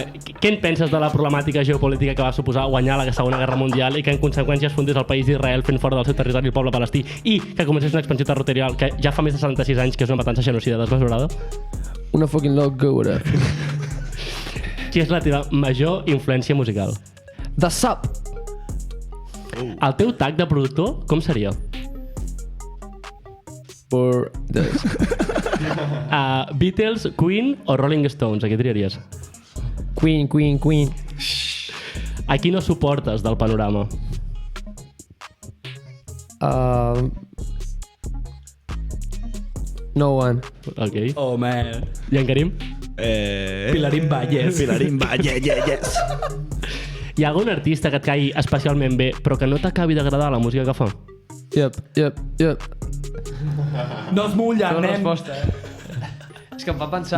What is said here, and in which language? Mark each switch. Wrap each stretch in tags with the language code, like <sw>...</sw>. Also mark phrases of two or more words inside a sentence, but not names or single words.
<ca>Què en penses de la problemàtica geopolítica que va suposar guanyar la Segona Guerra Mundial i que en conseqüència es fundés el país d'Israel fent fora del seu territori el poble palestí i que comencés una expansió territorial que ja fa més de 76 anys que és una matança genocida desmesurada?</ca> <es>Una fucking locura.</es> <ca>Qui és la teva major influència musical?</ca> <en>The Sub.</en> <ca>El teu tag de productor, com seria?</ca> <en>For this.</en> <ca>Beatles, Queen o Rolling Stones? A què triaries? Queen. A qui no suportes del panorama?</ca> <en>No one. Ok. Oh, man.</en> <ca>I en Karim? Pilarín Valles. Pilarín Valles, yes. Hi ha algun artista que et caigui especialment bé, però que no t'acabi d'agradar la música que fa? Yep. No es mulla, Una nen. resposta, És que em fa pensar...</ca>